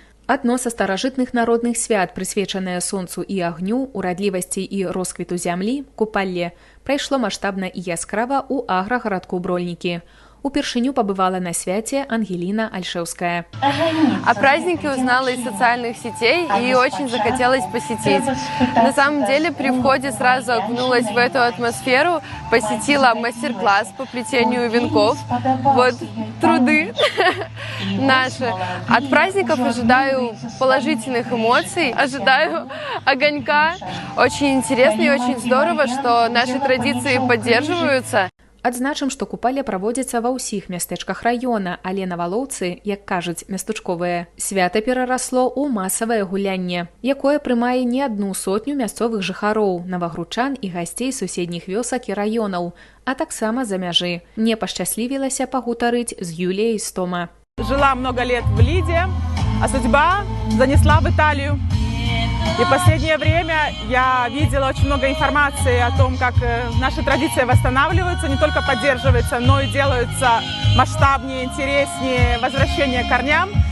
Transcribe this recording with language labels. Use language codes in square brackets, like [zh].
[be] Адно са старажытных народных свят, прысвечанае сонцу і агню, урадлівасці і росквіту зямлі, купалле, прайшло маштабна і яскрава ў аграгарадку Брольнікі. Упершыню побывала на святе Ангелина Альшевская. [ru] О празднике узнала из социальных сетей и очень захотелось посетить. На самом деле при входе сразу окунулась в эту атмосферу, посетила мастер-класс по плетению венков. Вот труды наши. От праздников ожидаю положительных эмоций, ожидаю огонька. Очень интересно и очень здорово, что наши традиции поддерживаются. [be] Адзначым, што купалле праводзіцца ва ўсіх мястэчках раёна, але на Валоўцы, як кажуць мястучковыя, свята перарасло ў масавае гулянне, якое прымае не 100 мясцовых жыхароў, навагручан і гасцей суседніх вёсак і раёнаў, а таксама за мяжы. Мне пашчаслівілася пагутарыць з Юліяй Стома. [ru] Жила много лет в Лиде, а судьба занесла в Италию. И в последнее время я видела очень много информации о том, как наши традиции восстанавливаются, не только поддерживаются, но и делаются масштабнее, интереснее, возвращение к корням.